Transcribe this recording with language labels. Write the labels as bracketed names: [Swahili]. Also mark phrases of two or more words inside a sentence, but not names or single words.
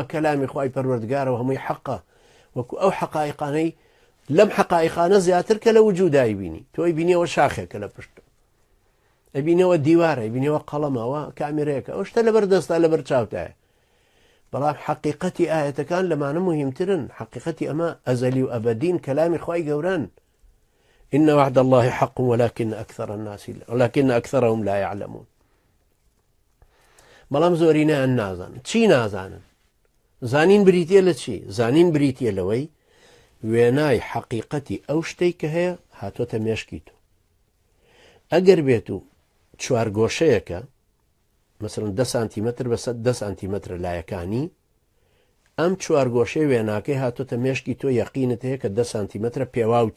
[Central Kurdish] کەلامی خوای پەروەردگارەوە هەمووی حەقە وەکو ئەو حقائقانەی لەم حقائقانە زیاتر کە لە وجودایی بینی تۆی بینیەوە شاخێکە لە پشت ئەبینەوە دیوارە ئەبینەوە قەڵەمەوە کامێرەیەکە ئەو شتە لەبەر دەستا لەبەر چاوتایە بەڵام حقیقەتی ئاەتەکان لەمانە مهمترن حقیقەتی ئەمە ئەزەلی و ئەبەدین کەلامی خوای گەورەن [Arabic] إن وعد الله حق ولكن أكثرهم لا يعلمون [Central Kurdish] بەڵام زۆرینەیان نازانن چی نازانن زانین بریتە لە چی زانین بریتە لەوەی وێنای حقیقەتی ئەو شتەی کە هەیە هاتۆتە مێشکی تۆ ئەگەر بێت و چوارگۆشەیەکە مثلەن 10 سانتیمەتر بە 10 سانتیمەتر لایەکانی ئەم چوارگۆشەی وێناکەی هاتۆتە مێشکی تۆ یەقینت هەیە کە 10 سانتیمەترە پێواوتە